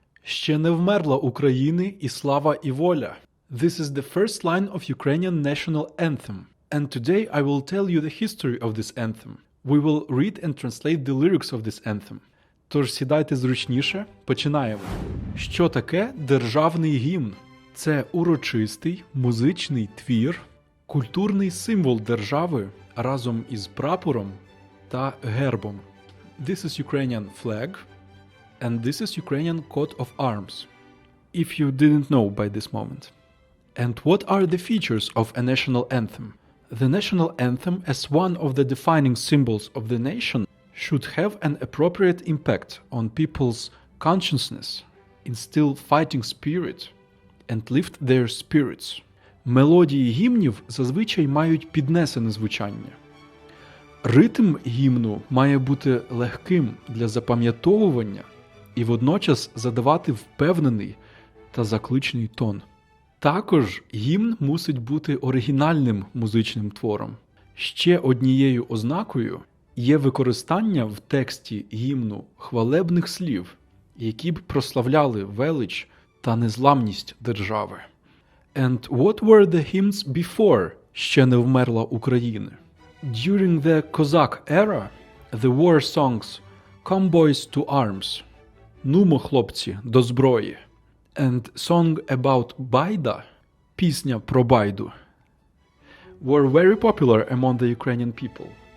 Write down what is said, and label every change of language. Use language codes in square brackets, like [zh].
[uk] Ще не вмерла України і слава і воля. [en] This is the first line of Ukrainian national anthem. And today I will tell you the history of this anthem. We will read and translate the lyrics of this anthem. [uk] Тож сідайте зручніше, починаємо. Що таке державний гімн? Це урочистий музичний твір, культурний символ держави разом із прапором та гербом. [en] This is Ukrainian flag, and this is Ukrainian coat of arms, if you didn't know by this moment. And what are the features of a national anthem? The national anthem, as one of the defining symbols of the nation, should have an appropriate impact on people's consciousness, instill fighting spirit, and lift their spirits. [uk] Мелодії гімнів зазвичай мають піднесене звучання. Ритм гімну має бути легким для запам'ятовування і водночас задавати впевнений та закличний тон. Також гімн мусить бути оригінальним музичним твором. Ще однією ознакою є використання в тексті гімну хвалебних слів, які б прославляли велич та незламність держави. [en] And what were the hymns before [uk] «Ще не вмерла Україна»? [en] During the Cossack era, the war songs «Come boys to arms» [uk] «Нумо, хлопці, до зброї» [en] and «Song about Байда» [uk] «Пісня про Байду» [en] were very popular among the Ukrainian people.